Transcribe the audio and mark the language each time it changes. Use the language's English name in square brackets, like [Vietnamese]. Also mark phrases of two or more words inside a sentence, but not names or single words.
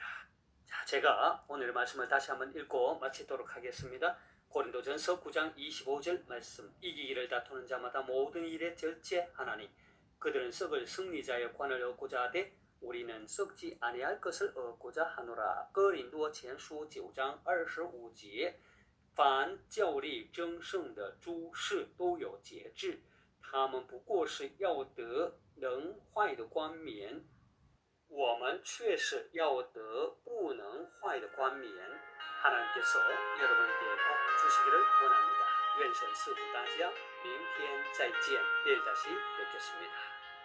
[Korean] 자, 제가 오늘의 말씀을 다시 한번 읽고 마치도록 하겠습니다. 고린도전서 9장 25절 말씀, 이기기를 다투는 자마다 모든 일에 절제하나니 그들은 썩을 승리자의 관을 얻고자 하되 우리는 썩지 아니할 것을 얻고자 하노라. [Chinese] 哥林多前书9章25节，凡教力争胜的诸事都有节制，他们不过是要得能坏的冠冕，我们却是要得不能坏的冠冕。 [Korean] 하나님께서 여러분에게 복 주시기를 원합니다. [Chinese] 愿神赐福大家，明天再见， [Korean] 내일 다시 뵙겠습니다.